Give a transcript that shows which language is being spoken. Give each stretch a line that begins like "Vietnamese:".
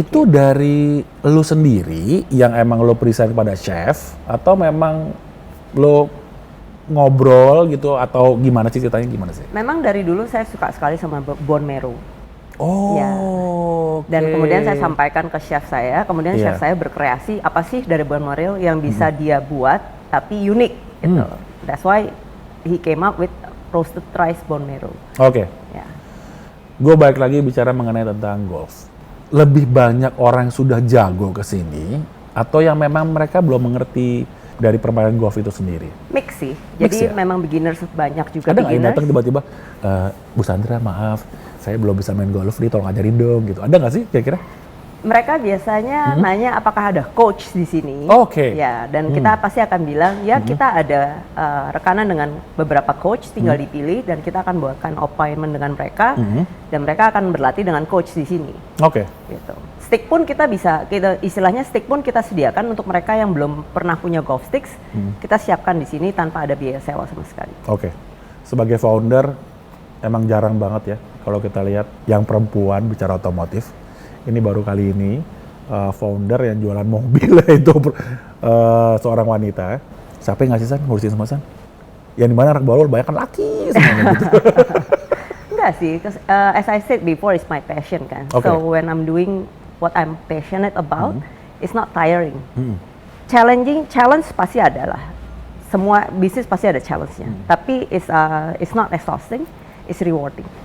Indonesian: Itu dari lu sendiri yang emang lo present pada chef atau memang lo ngobrol gitu atau gimana sih ceritanya gimana sih? Memang dari dulu saya suka sekali sama bone marrow. Oh. Ya. Dan oke. kemudian saya sampaikan ke chef saya, kemudian Iya. chef saya berkreasi apa sih dari bone marrow yang bisa dia buat tapi unik gitu.
English: That's why he came up with roasted rice bone marrow.
Indonesian: Oke. Ya. Gue balik lagi bicara mengenai tentang golf. Lebih banyak orang yang sudah jago ke sini atau yang memang mereka belum mengerti dari permainan golf itu sendiri? Mix sih. Mix Jadi ya? memang beginners banyak juga Ada nggak yang beginners. datang tiba-tiba, Bu Sandra maaf, saya belum bisa main golf nih, tolong ajarin dong gitu. Ada nggak sih kira-kira? Mereka biasanya nanya apakah ada coach di sini. Oke. Ya, dan kita pasti akan bilang ya kita ada rekanan dengan beberapa coach, tinggal dipilih dan kita akan buatkan appointment dengan mereka dan mereka akan berlatih dengan coach di sini. Oke. Gitu. Stick pun kita istilahnya stick pun kita sediakan untuk mereka yang belum pernah punya golf sticks, kita siapkan di sini tanpa ada biaya sewa sama sekali. Oke. Sebagai founder, emang jarang banget ya kalau kita lihat yang perempuan bicara otomotif. Ini baru kali ini founder yang jualan mobil itu seorang wanita. Siapa yang ngasih San? Ngurusin semua San? Yang dimana anak baru banyak kan laki semuanya gitu. Enggak sih,
English: as I said before, it's my passion kan. Okay. So when I'm doing what I'm passionate about, it's not tiring.
Indonesian: Challenge pasti ada lah. Semua bisnis pasti ada challenge-nya.
English: Tapi it's not exhausting, it's rewarding.